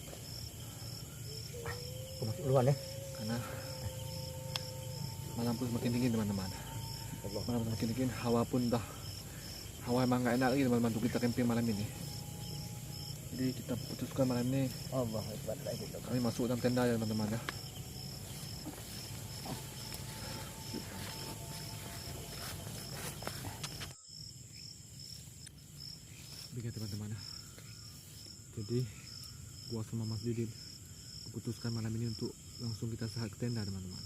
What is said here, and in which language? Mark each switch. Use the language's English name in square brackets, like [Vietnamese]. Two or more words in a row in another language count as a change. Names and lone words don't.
[Indonesian] Aku masuk duluan ya. karena malam pun semakin dingin teman-teman. Malam semakin dingin, hawa emang nggak enak lagi teman-teman untuk kita camping malam ini. Jadi kita putuskan malam ini [Arabic] Allah akbar. La ilaha illallah. [Indonesian] kami masuk dalam tenda ya teman-teman ya. Oke teman-teman ya. Jadi gua sama Mas Didin putuskan malam ini untuk langsung kita sehat ke tenda teman-teman.